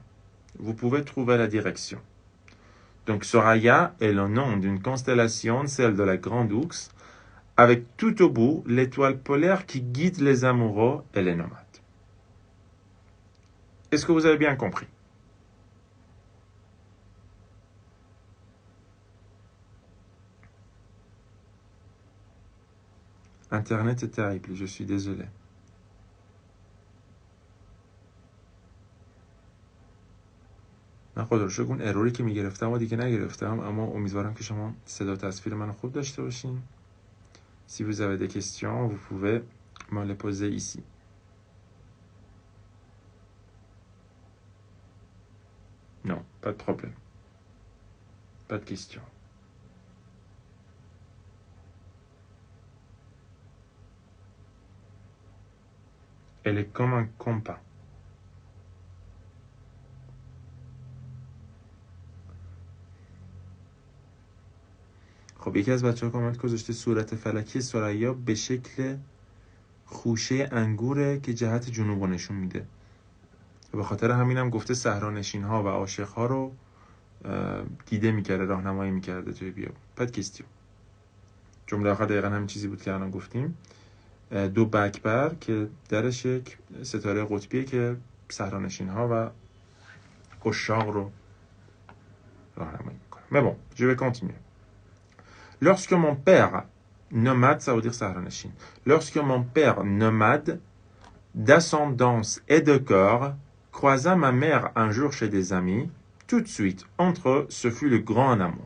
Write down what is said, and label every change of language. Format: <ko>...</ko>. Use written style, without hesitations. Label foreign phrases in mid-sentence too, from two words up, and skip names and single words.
<fr>Vous pouvez trouver la direction. Donc, Soraya est le nom d'une constellation, celle de la Grande Ours, avec tout au bout l'étoile polaire qui guide les amoureux et les nomades. Est-ce que vous avez bien compris? Internet est terrible, je suis désolé.</fr> <fa>من خدا رو شکر اون اروری که میگرفتم و دیگه نگرفتم، اما امیدوارم که شما صدا و تصویر منو خوب داشته باشین.</fa> <fr>Si vous avez des questions, vous pouvez me les poser ici. Non, pas de problème. Pas de questions. Elle est comme un compas.</fr> <fa>خب یکی از بچه‌ها کامنت گذاشته صورت فلکی ثریا به شکل خوشه انگوره که جهت جنوب نشون میده. به خاطر همینم گفته صحرانشین‌ها و عاشق‌ها رو دیده می‌کرده، راهنمایی می‌کرده توی بیابون. پد کیستیو. جمله آخر دقیقاً همین چیزی بود که الان گفتیم. دو بکبر که درش یک ستاره قطبیه که صحرانشین‌ها و عشاق رو راهنمایی می‌کنه.</fa> <fr>Mais bon, je vais continuer. Lorsque mon père nomade, ça veut dire Sahranachin. Lorsque mon père nomade, d'ascendance et de corps, croisa ma mère un jour chez des amis, tout de suite, entre eux, ce fut le grand amour.</fr>